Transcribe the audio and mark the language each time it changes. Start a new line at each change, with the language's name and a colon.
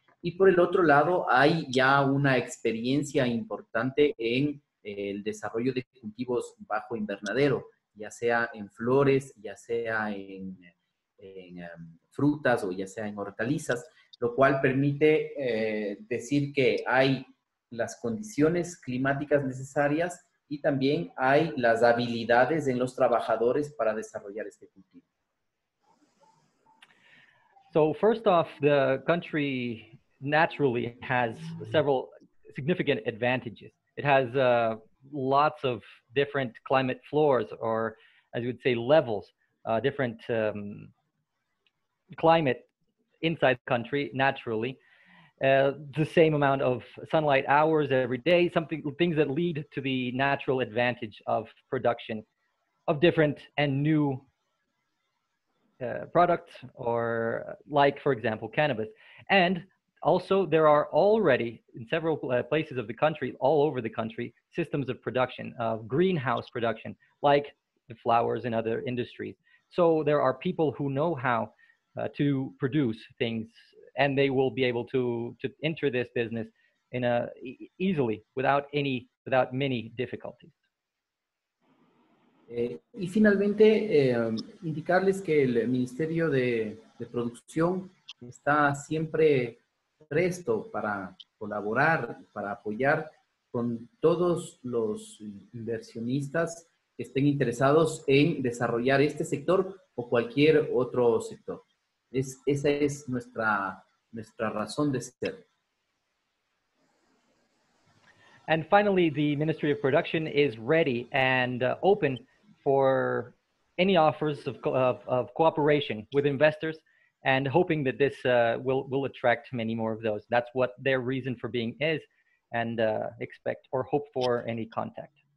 Spanish: Y por el otro lado, hay ya una experiencia importante en el desarrollo de cultivos bajo invernadero, ya sea en flores, ya sea en frutas o ya sea en hortalizas, lo cual permite decir que hay las condiciones climáticas necesarias y también hay las habilidades en los trabajadores para desarrollar este cultivo.
English: So first off, the country naturally has several significant advantages. It has lots of different climate floors, or as you would say, levels, different climate inside the country naturally. The same amount of sunlight hours every day, things that lead to the natural advantage of production of different and new products, or like, for example, cannabis. And also there are already in several places of the country, all over the country, systems of production, of greenhouse production, like the flowers and other industries. So there are people who know how to produce things, and they will be able to enter this business in easily without many difficulties.
Spanish: Y finalmente, indicarles que el Ministerio de Producción está siempre presto para colaborar, para apoyar con todos los inversionistas que estén interesados en desarrollar este sector o cualquier otro sector. Esa es nuestra razón de ser.
English: And finally, the Ministry of Production is ready and open for any offers of cooperation with investors, and hoping that this will attract many more of those. That's what their reason for being is, and expect or hope for any contact.